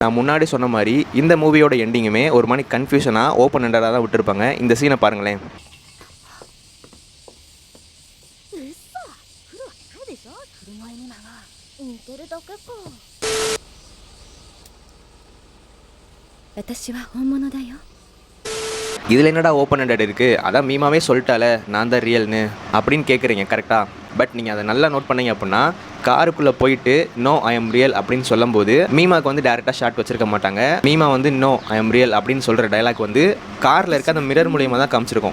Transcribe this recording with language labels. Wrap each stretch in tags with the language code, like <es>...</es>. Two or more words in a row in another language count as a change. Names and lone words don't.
<ta>நான் முன்னாடி சொன்ன மாதிரி இந்த மூவியோட எண்டிங்குமே ஒரு மாதிரி கன்ஃபியூஷனாக</ta> <en>open ended</en> <ta>தான் விட்டுருப்பாங்க. இந்த சீனை பாருங்களேன்.</ta> <ja>似てるだけか。私は本物だよ。</ja> <ta>இதில் என்னடா</ta> <en>open ended</en> <ta>இருக்குது, அதான் மீமாவே சொல்லிட்டால நான் தான் ரியல்னு அப்படின்னு கேட்குறீங்க. கரெக்டாக. பட் நீங்கள் அதை நல்லா நோட் பண்ணீங்க அப்படின்னா காருக்குள்ளே போயிட்டு</ta> <en>No I am real</en> <ta>அப்படின்னு சொல்லும்போது மீமாவுக்கு வந்து டேரெக்டாக ஷார்ட் வச்சிருக்க மாட்டாங்க. மீமா வந்து</ta> <en>No I am real</en> <ta>அப்படின்னு சொல்கிற டைலாக் வந்து காரில் இருக்க அந்த மிரர் மூலியமாக தான் காமிச்சிருக்கோம்.</ta>